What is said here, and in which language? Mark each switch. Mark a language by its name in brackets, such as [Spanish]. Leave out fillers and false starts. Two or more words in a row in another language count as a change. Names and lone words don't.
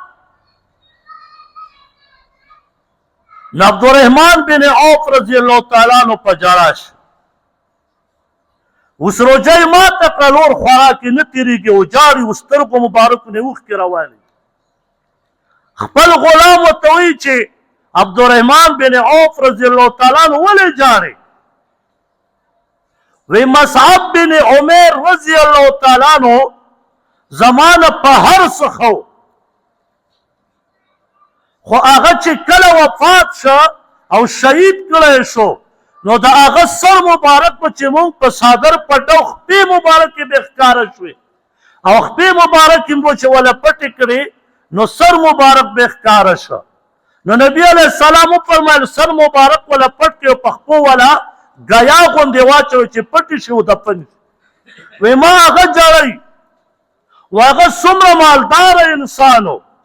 [Pashto] نو عبدالرحمن بن عوف [Arabic] رضی اللہ تعالیٰ عنہ [Pashto] په جړا شو اوس روژه یې ماته کړه نور خوراک یې نه تېرېږي او جاړي و سترګو مبارکو نه اوښکې روانې خپل غلام ورته وایي چې عبدالرحمن بن عوف [Arabic] رضی اللہ تعالیٰ عنہ [Pashto] ولې جاړې وی مصعب بن عمیر [Arabic] رضی اللہ تعالیٰ عنہ [Pashto] زمانه په هر څه خو خو هغه چې کله وفات شو او شهید کړی شو نو د هغه سر مبارک به چې مونږ په صادر پټو خپې مبارکې به ښکاره شوې او خپې مبارکې مو چې وله پټې کړې نو سر مبارک به ښکاره شو نو نبی علیه السلام وفرمایل سر مبارک وله پټ کړې او په خپو وله ګیا غوندې واچوئ چې پټې شي او دفن شي وی ما هغه جړی و هغه څومره مالداره انسان و